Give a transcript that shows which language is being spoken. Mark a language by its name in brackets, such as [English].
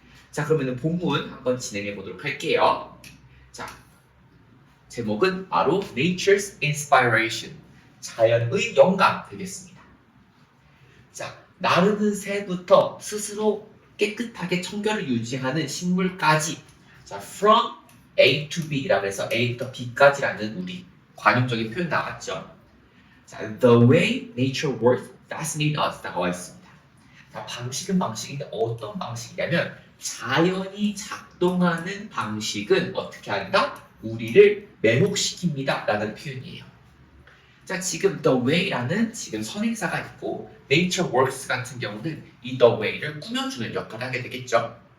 [Korean] 자, 그러면 본문 한번 진행해 보도록 할게요. 자, 제목은 바로 [English] Nature's Inspiration, [Korean] 자연의 영감 되겠습니다. 자, 나르는 새부터 스스로 깨끗하게 청결을 유지하는 식물까지 자, [English] from A to B [Korean] 라고 해서 A부터 B까지라는 우리 관용적인 표현 나왔죠. [English] 자, the way nature works fascinates us [Korean] 나와 있습니다. 자, 방식은 방식인데 어떤 방식이냐면 자연이 작동하는 방식은 어떻게 한다? 우리를 매혹시킵니다 라는 표현이에요. 자, 지금 the way라는 지금 선행사가 있고 nature works 같은 경우는 이 the way를 꾸며주는 역할을 하게 되겠죠.